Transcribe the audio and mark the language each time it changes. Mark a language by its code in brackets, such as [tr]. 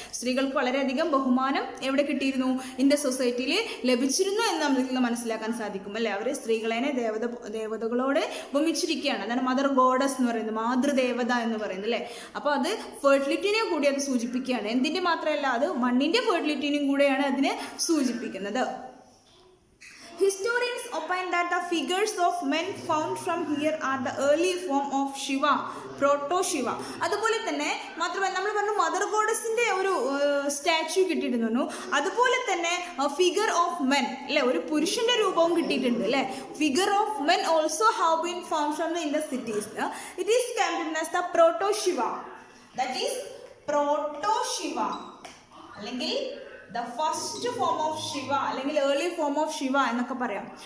[ml] സ്ത്രീകൾക്ക് വളരെയധികം ബഹുമാനം എവിടെ കിട്ടിയിരുന്നു? ഇൻഡസ് സൊസൈറ്റിയിൽ ലഭിച്ചിരുന്നു എന്ന് നമുക്ക് മനസ്സിലാക്കാൻ സാധിക്കും അല്ലേ. അവർ സ്ത്രീകളെ ദേവതകളോട് ഉപമിച്ചിരിക്കുകയാണ്. അതാണ് മദർ ഗോഡസ് എന്ന് പറയുന്നത്, മാതൃദേവത എന്ന് പറയുന്നത് അല്ലേ. അപ്പോൾ അത് ഫെർട്ടിലിറ്റിനെ കൂടി അത് സൂചിപ്പിക്കുകയാണ്. എന്തിൻ്റെ മാത്രമല്ല, അത് മണ്ണിൻ്റെ ഫെർട്ടിലിറ്റിനും കൂടെയാണ് അതിനെ സൂചിപ്പിക്കുന്നത്. [en] Historians opine that the figures of men found from here are the early form of Shiva, Proto-Shiva. [ml] അതുപോലെ തന്നെ മാത്രമല്ല നമ്മൾ പറഞ്ഞു മദർ ഗോഡസിൻ്റെ ഒരു സ്റ്റാച്യു കിട്ടിയിരുന്നു. അതുപോലെ തന്നെ [en] figure of men [ml] അല്ലേ, ഒരു പുരുഷൻ്റെ രൂപവും കിട്ടിയിട്ടുണ്ട് അല്ലേ. [en] Figure of men also have been found from the Indus cities. It is considered as the Proto-Shiva. That is Proto-Shiva അല്ലെങ്കിൽ the first form of Shiva അല്ലെങ്കിൽ early form of Shiva [ml] എന്നൊക്കെ പറയാം.